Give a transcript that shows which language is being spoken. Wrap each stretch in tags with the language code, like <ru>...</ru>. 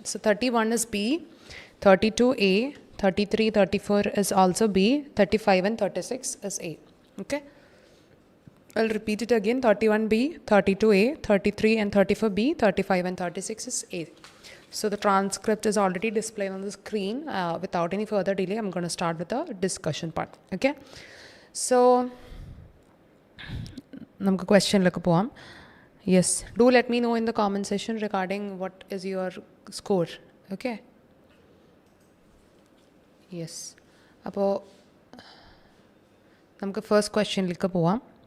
<en>So 31 is B, 32 A, 33, 34 is also B, 35 and 36 is A. Okay? I'll repeat it again. 31B, 32A, 33 and 34B, 35 and 36 is A. So the transcript is already displayed on the screen. Without any further delay, I'm going to start with the discussion part. Okay?</en> <ml>So, നമുക്ക് ക്വസ്റ്റ്യനിലേക്ക് പോവാം.</ml> <en>Yes, do let me know in the comment section regarding what is your score. Okay? Yes.</en> <ml>അപ്പോൾ നമുക്ക് first ക്വസ്റ്റ്യനിലേക്ക് പോവാം.</ml>